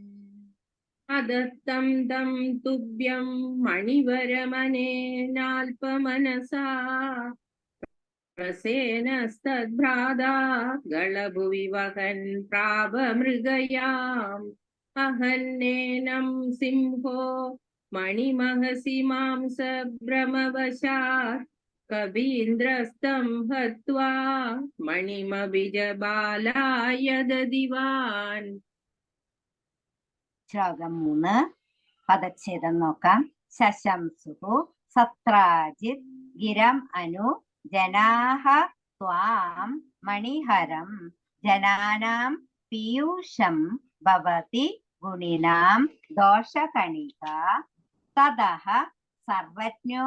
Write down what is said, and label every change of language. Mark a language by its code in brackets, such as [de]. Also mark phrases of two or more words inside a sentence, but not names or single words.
[sa] अदत्तं तं तुभ्यं मणिवरमनेनाल्पमनसा प्रसेनस्तद्भ्राता गलभुवि वहन् प्राप मृगयाम् अहन्नेनं सिंहो मणिमहसि मां सभ्रमवशात् कबीन्द्रस्तं हत्वा मणिमभिजबालाय ददिवान् [ml] ശ്ലോകം 3 പദച്ഛേദം നോക്കാം. [sa] ശശംസുഹു സത്രാജിത് ഗിരം അനു ജനാഹ ത്വാം മണിഹരം ജനാനാം പീയൂഷം ഭവതി ഗുണിനാം ദോഷകണിക തദഹ സർവജ്ഞോ